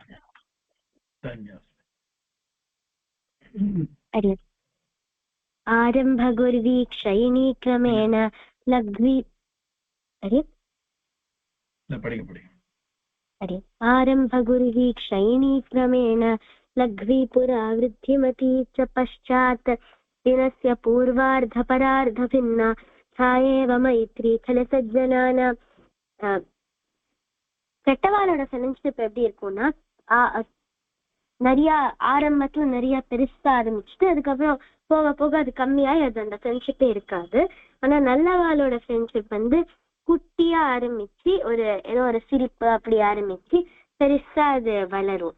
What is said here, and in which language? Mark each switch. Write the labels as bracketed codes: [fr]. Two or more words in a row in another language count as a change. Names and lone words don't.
[sa] आरम्भ गुर्वीक्षयिणी क्रमेण लघ्वी आरम्भ गुर्वीक्षयिणी क्रमेण लघ्वी पुरा वृद्धिमती च पश्चात् दिनस्य पूर्वार्ध परार्ध भिन्ना छायेव मैत्री खलसज्जनाना. [ta] கெட்டவாளோட ஃப்ரெண்ட்ஷிப் எப்படி இருக்கும்னா நிறைய ஆரம்பத்துல நிறைய பெருசா ஆரம்பிச்சுட்டு அதுக்கப்புறம் போக போக அது கம்மியாயி அது அந்த ஃப்ரெண்ட்ஷிப்பே இருக்காது. ஆனா நல்லவாளோட ஃப்ரெண்ட்ஷிப் வந்து குட்டியா ஆரம்பிச்சு ஏதோ ஒரு சிரிப்பு அப்படி ஆரம்பிச்சு பெருசா அது வளரும்.